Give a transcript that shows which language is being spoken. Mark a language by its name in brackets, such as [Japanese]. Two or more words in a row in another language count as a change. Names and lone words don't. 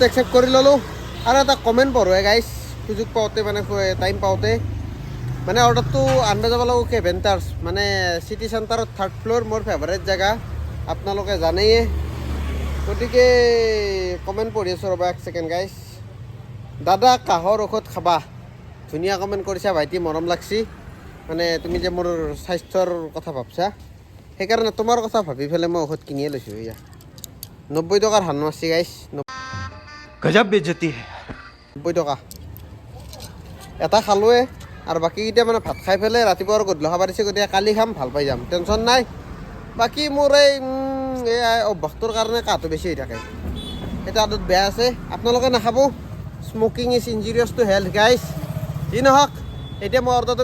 [Assamese] একচেপ্ট কৰি ল'লোঁ আৰু এটা কমেণ্ট পঢ়োৱে গাইছ সুযোগ পাওঁতে মানে টাইম পাওঁতে মানে অৰ্ডাৰটো আনিব যাব লাগিব কেভেণ্টাৰ্ছ মানে চিটি চেণ্টাৰত 3rd ফ্ল'ৰ মোৰ ফেভাৰেট জেগা আপোনালোকে জানেই গতিকে কমেণ্ট পঢ়ি আছোঁ ৰ'বা এক [English] second guys [Assamese] দাদা কাহৰ ঔষধ খাবা ধুনীয়া কমেণ্ট কৰিছা ভাইটি মৰম লাগছি মানে তুমি যে মোৰ স্বাস্থ্যৰ কথা ভাবছা সেইকাৰণে তোমাৰ কথা ভাবি পেলাই মই ঔষধ কিনিয়ে লৈছোঁ এয়া 90 টকাৰ হান মাৰছি গাইছ [Hindi] गजब बेइज्जती है [Assamese] 90 টকা এটা খালোৱে আৰু বাকীকেইটা মানে ভাত খাই পেলাই ৰাতিপুৱা আৰু গধূলি খাব দিছে গতিকে কালি খাম ভাল পাই যাম টেনশ্যন নাই বাকী মোৰ এই অভ্যাসটোৰ কাৰণে কাহটো বেছি হৈ থাকে এটা আদত বেয়া আছে আপোনালোকে নাখাব [English] smoking is injurious to health guys [Assamese] যি নহওক এতিয়া মই অৰ্ডাৰটো